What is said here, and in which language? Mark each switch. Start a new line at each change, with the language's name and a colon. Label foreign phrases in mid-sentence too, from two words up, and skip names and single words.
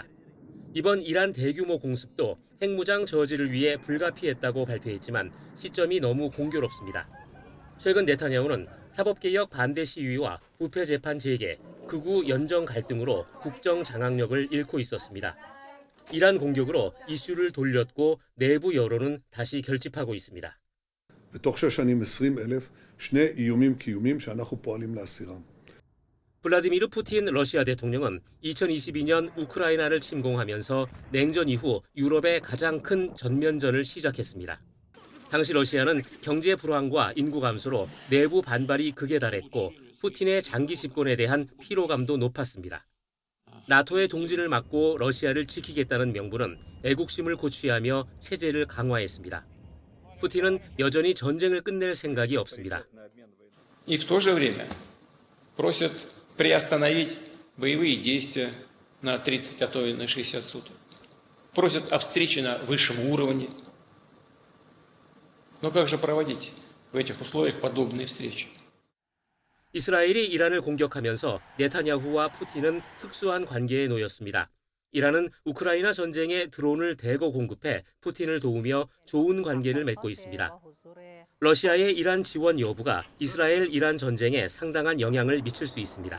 Korean: 이번 이란 대규모 공습도 핵무장 저지를 위해 불가피했다고 발표했지만 시점이 너무 공교롭습니다. 최근 네타냐후는 사법개혁 반대 시위와 부패 재판 재개, 극우 연정 갈등으로 국정 장악력을 잃고 있었습니다. 이란 공격으로 이슈를 돌렸고 내부 여론은 다시 결집하고 있습니다.
Hebrew: בתוך 6 שנים 20,000 שני איומים קיומיים שאנחנו פועלים להסירם.
Korean: 블라디미르 푸틴 러시아 대통령은 2022년 우크라이나를 침공하면서 냉전 이후 유럽의 가장 큰 전면전을 시작했습니다. 당시 러시아는 경제 불황과 인구 감소로 내부 반발이 극에 달했고 푸틴의 장기 집권에 대한 피로감도 높았습니다. 나토의 동진을 막고 러시아를 지키겠다는 명분은 애국심을 고취하며 체제를 강화했습니다. 푸틴은 여전히 전쟁을 끝낼 생각이 없습니다.
Russian: И в то же время просят приостановить боевые действия на 30, а то и на 60 суток. Просят о встрече на высшем уровне. Но как же проводить в этих условиях подобные встречи?
Korean: 이스라엘이 이란을 공격하면서 네타냐후와 푸틴은 특수한 관계에 놓였습니다. 이란은 우크라이나 전쟁에 드론을 대거 공급해 푸틴을 도우며 좋은 관계를 맺고 있습니다. 러시아의 이란 지원 여부가 이스라엘-이란 전쟁에 상당한 영향을 미칠 수 있습니다.